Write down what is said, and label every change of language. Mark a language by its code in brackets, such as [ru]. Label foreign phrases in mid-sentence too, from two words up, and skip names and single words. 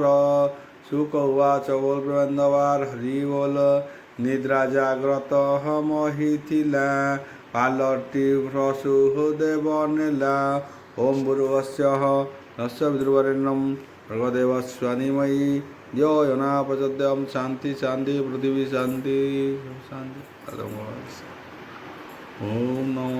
[sa] ଶୁକ ଉବାଚ। [or] ବୋଲ ପ୍ରେମାନନ୍ଦବାର ହରି ବୋଲ। ନିଦ୍ରା ଜାଗ୍ରତ ମହିଥିଲା ପାଲଟି ବସୁଦେବ ନେଲା। [sa] ଓಂ ଭୂର୍ଭୁବସ୍ୱଃ ତତ୍ସବିତୁର୍ବରେଣ୍ୟଂ ଭର୍ଗଦେବସ୍ୟ ଧୀମହି ଧିୟୋ यो न प्रचोदयात्। शान्ति शान्ति पृथिवी शान्ति शान्ति। ओम नमो